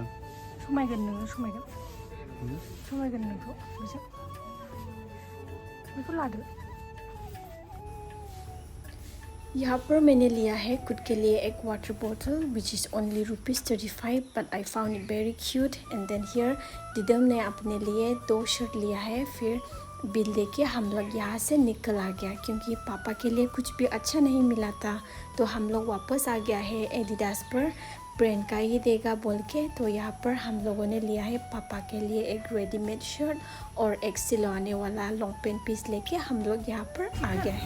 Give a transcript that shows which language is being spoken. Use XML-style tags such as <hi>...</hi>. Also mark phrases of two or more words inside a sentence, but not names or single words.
<brx>समायगोन नोङो, समायगोन नोंखौ बिसोर बेखौ लादो।</brx> <hi>यहाँ पर मैंने लिया है खुद के लिए एक</hi> <en>water bottle which is only ₹35, but I found it very cute. and then here</en> <hi>दीदम ने अपने लिए 2 शर्ट लिया है। फिर बिल लेके हम लोग यहाँ से निकल आ गया, क्योंकि पापा के लिए कुछ भी अच्छा नहीं मिला था, तो हम लोग वापस आ गया है एडिडास पर, ब्रांड का ही देगा बोल के। तो यहाँ पर हम लोगों ने लिया है पापा के लिए एक</hi> <en>readymade shirt</en> <hi>और एक सिलवाने वाला</hi> <en>long pant piece</en> <hi>लेके हम लोग यहाँ पर आ गया है।</hi>